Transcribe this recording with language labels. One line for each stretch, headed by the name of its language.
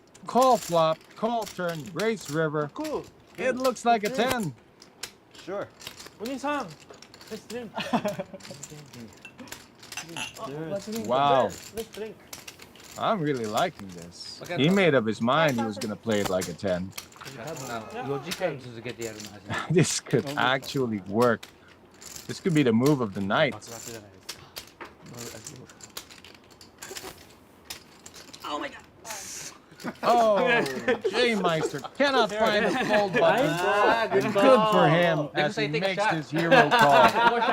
English: Call flop, call turn, race river. Cool. It looks like a 10. Sure. Oni-san. Let's drink. Let's drink. Wow. Let's drink. I'm really liking this. He made up his mind he was gonna play it like a 10.
Japanese: 4時間続けてやるの初めて。
English: This could actually work. This could be the move of the night. Oh, J Meister cannot find the fold button. And good for him as he makes his hero call.